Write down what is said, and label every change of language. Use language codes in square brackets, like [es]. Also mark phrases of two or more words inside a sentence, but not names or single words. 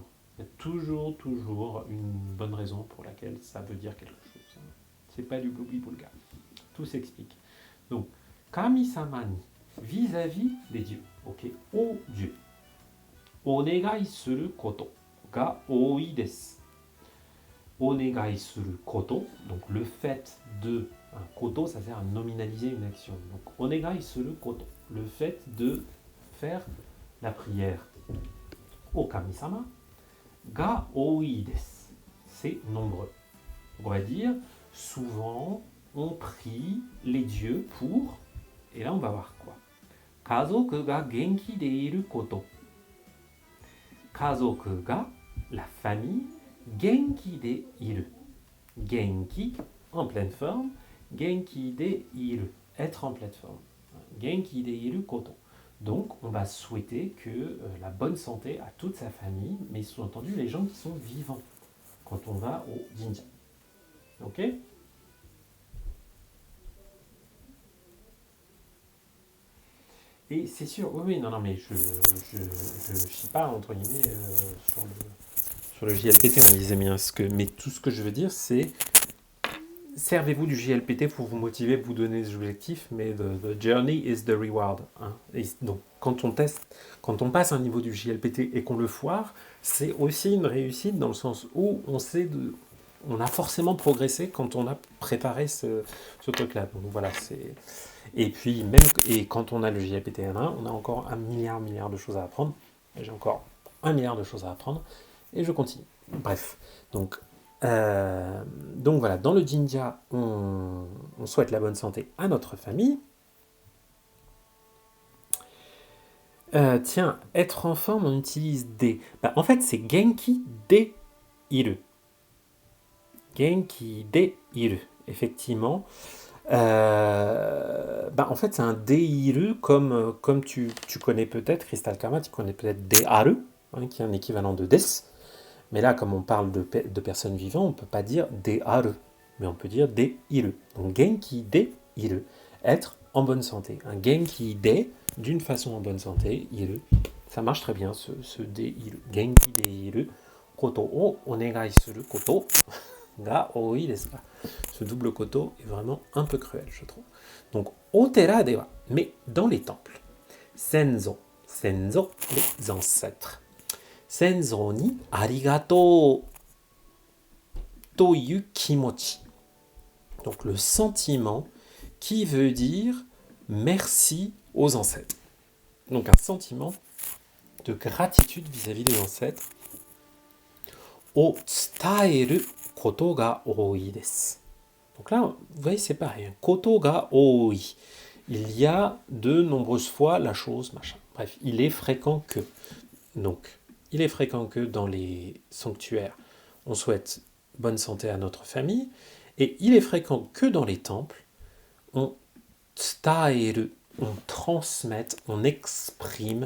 [fr] Il y a toujours une bonne raison pour laquelle ça veut dire quelque chose. Hein. C'est pas du gloubi-boulga. Tout s'explique. Donc [ja] 神様に, [fr] vis-à-vis des dieux, ok, au Dieu. [ja] お願いすることが多いです. お願いすること, [fr] donc le fait de, un koto ça sert à nominaliser une action. Donc [ja] お願いすること, [fr] le fait de faire la prière au [ja] 神様が多いです, [fr] c'est nombreux. On va dire souvent on prie les dieux pour, et là on va voir quoi. [ja] 家族が元気でいること. 家族が, [fr] la famille, [ja] 元気でいる. genki, [fr] en pleine forme, [ja] 元気でいる, [fr] être en pleine forme. [ja] 元気でいること. [fr] Donc, on va souhaiter que la bonne santé à toute sa famille, mais sous-entendu les gens qui sont vivants, quand on va au jinja. Ok? Et c'est sûr, oui, non, mais je chie pas, entre guillemets, sur le JLPT, on disait bien. Mais tout ce que je veux dire, c'est servez-vous du JLPT pour vous motiver, vous donner des objectifs, mais [en] the journey is the reward. [fr] Hein. Et donc, quand on passe un niveau du JLPT et qu'on le foire, c'est aussi une réussite dans le sens où on a forcément progressé quand on a préparé ce truc-là. Donc voilà, c'est... Et puis, quand on a le JLPT M1, on a encore un milliard de choses à apprendre. J'ai encore un milliard de choses à apprendre. Et je continue. Bref. Donc voilà, dans le Jinja, on souhaite la bonne santé à notre famille. Tiens, être en forme, on utilise des. En fait, c'est [ja] 元気でいる。元気でいる, [fr] effectivement. En fait, c'est un deiru comme tu connais peut-être, Crystal Karma, tu connais peut-être dearu, qui est un équivalent de des. Mais là, comme on parle de personnes vivantes, on ne peut pas dire dearu, mais on peut dire deiru. Donc [ja] 元気でいる, [fr] être en bonne santé. Un [ja] 元気で, [fr] d'une façon en bonne santé, iru. Ça marche très bien, ce deiru. [ja] 元気でいる、ことをお願いすること. が多いですが. [fr] Ce double koto est vraiment un peu cruel, je trouve. Donc, [ja] お寺では, [fr] mais dans les temples. [ja] 先祖、先祖, les ancêtres. 先祖にありがとうという気持ち. [fr] Donc, le sentiment qui veut dire merci aux ancêtres. Donc, un sentiment de gratitude vis-à-vis des ancêtres. [ja] を伝えることが多いです. [fr] Donc là, vous voyez, c'est pareil. [ja] ことが多い. [fr] Il y a de nombreuses fois la chose, machin. Bref, il est fréquent que. Donc, il est fréquent que dans les sanctuaires, on souhaite bonne santé à notre famille. Et il est fréquent que dans les temples, on tsutaeru, on transmette, on exprime.